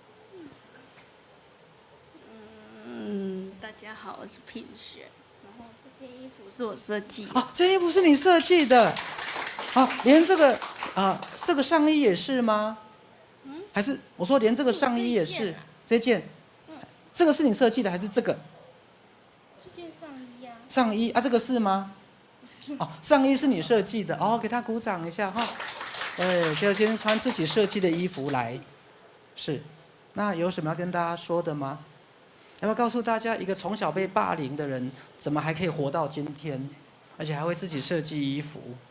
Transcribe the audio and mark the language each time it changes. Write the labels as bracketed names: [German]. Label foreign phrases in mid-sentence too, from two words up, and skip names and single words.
[Chinese] 大家好，我是品璇。然後這這件衣服是我設計的。啊，這件衣服是你設計的？啊，連這個這個上衣也是嗎？還是我說連這個上衣也是？這件，這個是你設計的還是這個？這件上衣啊。上衣啊，這個是嗎？哦，上衣是你設計的哦，給他鼓掌一下哈。對，就今天穿自己設計的衣服來，是。那有什麼要跟大家說的嗎？要不要告訴大家，一個從小被霸凌的人，怎麼還可以活到今天，而且還會自己設計衣服？